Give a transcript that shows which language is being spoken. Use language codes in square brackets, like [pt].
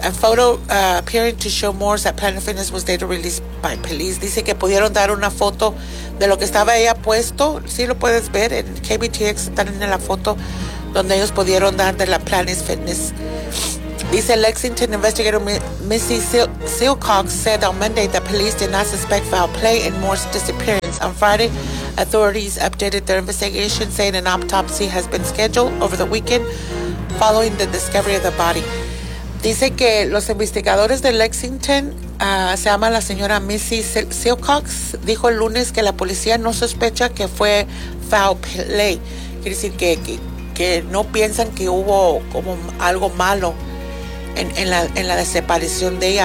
[en] A photo appearing to show Moore's at Planet Fitness was later released by police. [es] Dice que pudieron dar una foto de lo que estaba ella puesto, sí lo puedes ver en KBTX, están en la foto donde ellos pudieron dar de la Planet Fitness. [en] Dice Lexington investigator Missy Silcox said on Monday that police did not suspect foul play in Moore's disappearance. On Friday, authorities updated their investigation, saying an autopsy has been scheduled over the weekend following the discovery of the body. [es] Dice que los investigadores de Lexington, se llama la señora Missy Silcox, dijo el lunes que la policía no sospecha que fue [en] foul play. [es] Quiere decir que no piensan que hubo como algo malo en la desaparición de ella.